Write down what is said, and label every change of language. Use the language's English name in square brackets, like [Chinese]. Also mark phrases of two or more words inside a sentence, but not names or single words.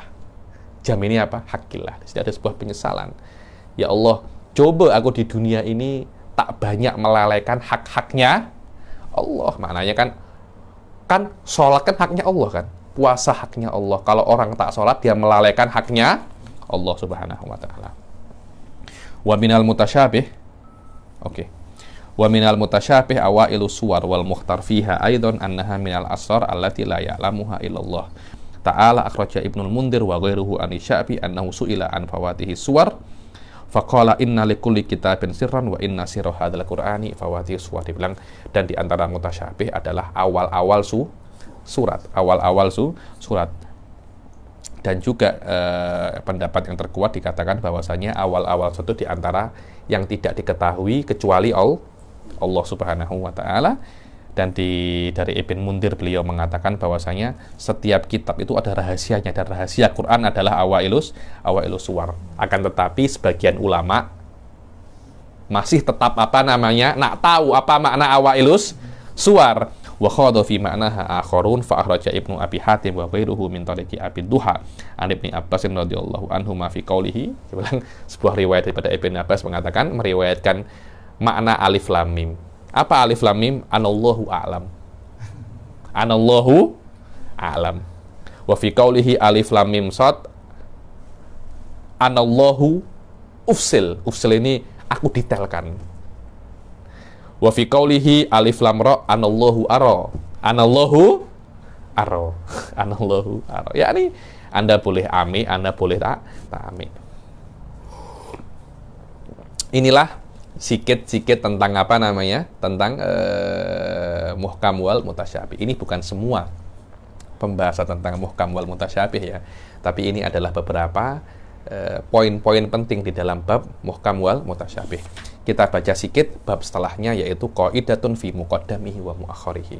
[Indonesian] Jam ini apa? Haqqillah. Di sini ada sebuah penyesalan. [Arabic] يا الله, [Indonesian] coba aku di dunia ini tak banyak melalaikan hak-haknya Allah. Maknanya kan sholat kan haknya Allah kan. Puasa haknya Allah. Kalau orang tak sholat, dia melalaikan haknya Allah [Arabic] سبحانه وتعالى. ومن المتشابه. Oke. ومن المتشابه أوائل السور والمختار فيها أيضا أنها من الأسرار التي لا يعلمها إلا الله. تعالى أخرج ابن المنذر وغيره عن الشعبي أنه سئل عن فواتح السور فقال إن لكل كتاب سرا وإن سر هذا القرآن فواتح السور. [Indonesian] Dibilang dan di antara mutasyabih adalah awal-awal surat, surat. Dan juga pendapat yang terkuat dikatakan bahwasanya awal-awal suatu di antara yang tidak diketahui kecuali Allah [Arabic] سبحانه وتعالى. [Indonesian] Dan dari Ibn Mundir beliau mengatakan bahwasanya setiap kitab itu ada rahasianya, dan rahasia Quran adalah [Arabic] أوائل السور. [Indonesian] Akan tetapi sebagian ulama masih tetap nak tahu apa makna [Arabic] أوائل السور. وخاض في معناها آخرون فأخرج ابن أبي حاتم وغيره من طريق أبي الضحى عن ابن عباس رضي الله عنه ما في قوله. [Indonesian] Sebuah riwayat daripada Ibnu Abbas meriwayatkan makna [Arabic] ألف لام ميم. Apa ألف لام ميم؟ أنا الله أعلم. أنا الله أعلم. وفي قوله ألف لام ميم صاد أنا الله أفصل. [Indonesian] Ufsil ini aku detailkan. [Arabic] وفي قوله ألف لام را أنا الله أرى. أنا الله أرى. أنا الله أرى. [Indonesian] Yani Anda boleh ame, Anda boleh tak ame. Inilah sikit-sikit tentang tentang [Arabic] المحكم والمتشابه. [Indonesian] Ini bukan semua pembahasan tentang [Arabic] المحكم والمتشابه [Indonesian] ya, tapi ini adalah beberapa poin-poin penting di dalam bab [Arabic] المحكم والمتشابه. [Indonesian] Kita baca sikit bab setelahnya, yaitu [Arabic] قاعدة في مقدمه ومؤخره.